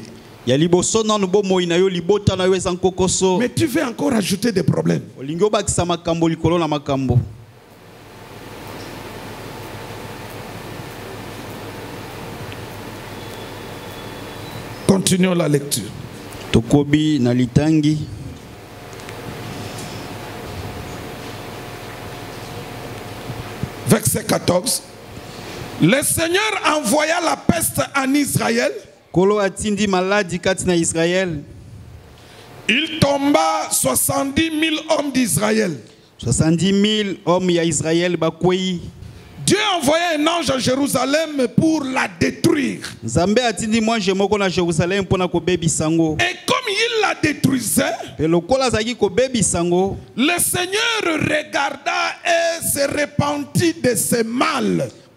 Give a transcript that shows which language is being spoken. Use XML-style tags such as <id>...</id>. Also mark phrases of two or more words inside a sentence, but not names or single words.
<fr>Mais tu veux encore ajouter des problèmes. Continuons la lecture.</fr> <ln>Tokobi na litangi.</ln> <fr>Verset 14. Le Seigneur envoya la peste en Israël.</fr> <ln>Kolo atindi maladi kati na Israël.</ln> <fr>Il tomba 70 000 hommes d'Israël.</fr> <ln>70 000 hommes ya Israël bakwei.</ln> <fr>Dieu a envoyé un ange à Jérusalem pour la détruire. Et comme il la détruisait, le Seigneur regarda et se repentit de ses mal.</fr>